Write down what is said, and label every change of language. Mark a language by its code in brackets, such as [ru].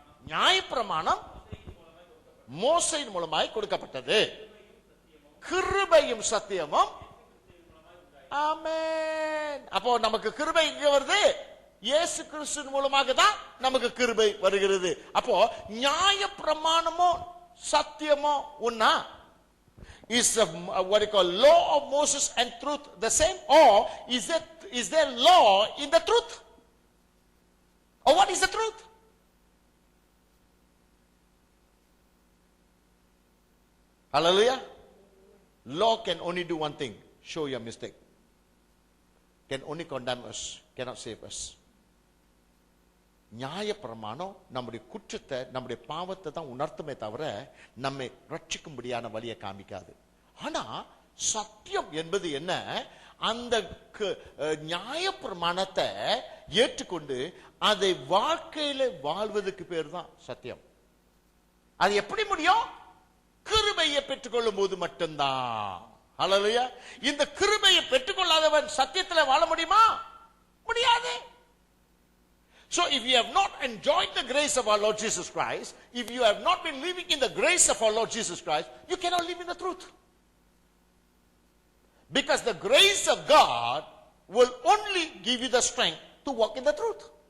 [ta] நியாயப்பிரமாணம் மோசையின் மூலமாய் கொடுக்கப்பட்டது, கிருபையும் சத்தியமும். ஆமென். அப்போ நமக்கு கிருபை இங்க வருது, இயேசு கிறிஸ்துவின் மூலமாக தான் நமக்கு கிருபை வருகிறது. அப்போ நியாயப்பிரமாணமோ சத்தியமோ ஒண்ணா? [en] Is what you call law of Moses and truth the same, or is there law in the truth? Or what is the truth? Hallelujah. Law can only do one thing, show your mistake. Can only condemn us, cannot save us. [ta] நியாய பிரமாணம் நம்முடைய குற்றத்தை, நம்முடைய பாவத்தை தான் உணர்த்துமே தவிர நம்மை ரட்சிக்கும்படியான வழியை காமிக்காது. ஆனா சத்தியம் என்பது என்ன? அந்த நியாய பிரமாணத்தை ஏற்றுக்கொண்டு அதை வாழ்க்கையில வாழ்வதற்கு பேர் தான் சத்தியம். அது எப்படி முடியும்? கிருபையை பெற்றுக்கொள்ளும் போது மட்டும்தான். ஹல்லேலூயா. இந்த கிருபையை பெற்றுக்கொள்ளாதவன் சத்தியத்தில் வாழ முடியுமா? முடியாது. [en] So if you have not enjoyed the grace of our Lord Jesus Christ, if you have not been living in the grace of our Lord Jesus Christ, you cannot live in the truth. Because the grace of God will only give you the strength to walk in the truth.